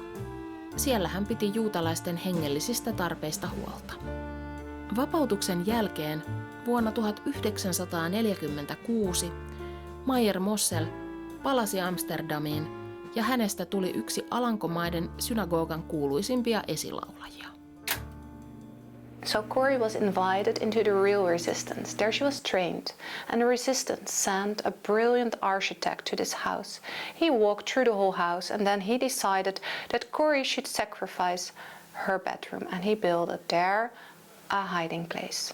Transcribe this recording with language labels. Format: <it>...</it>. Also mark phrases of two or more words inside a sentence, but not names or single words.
<fi>Siellä hän piti juutalaisten hengellisistä tarpeista huolta. Vapautuksen jälkeen vuonna 1946 Maier Mossel palasi Amsterdamiin ja hänestä tuli yksi Alankomaiden synagogan kuuluisimpia esilaulajia.</fi> <en>So Corrie was invited into the real resistance. There she was trained, and the resistance sent a brilliant architect to this house. He walked through the whole house, and then he decided that Corrie should sacrifice her bedroom, and he built there a hiding place.</en>